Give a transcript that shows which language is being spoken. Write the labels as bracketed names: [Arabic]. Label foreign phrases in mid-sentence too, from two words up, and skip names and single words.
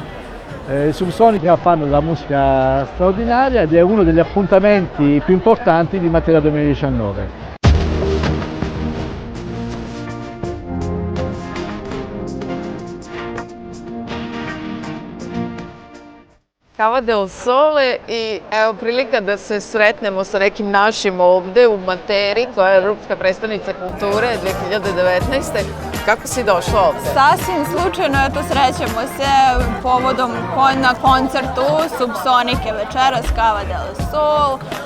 [Italian] I Subsonica fanno della musica straordinaria ed è uno degli appuntamenti più importanti di Matera 2019. [Serbian] Cava del Sole i evo prilika da se sretnemo sa nekim našim ovde u Materi, koja je Evropska prestonica kulture 2019. Kako si došla ovde? Sasvim slučajno, eto, srećemo se povodom na koncertu Subsonike večeras Cava del Sol.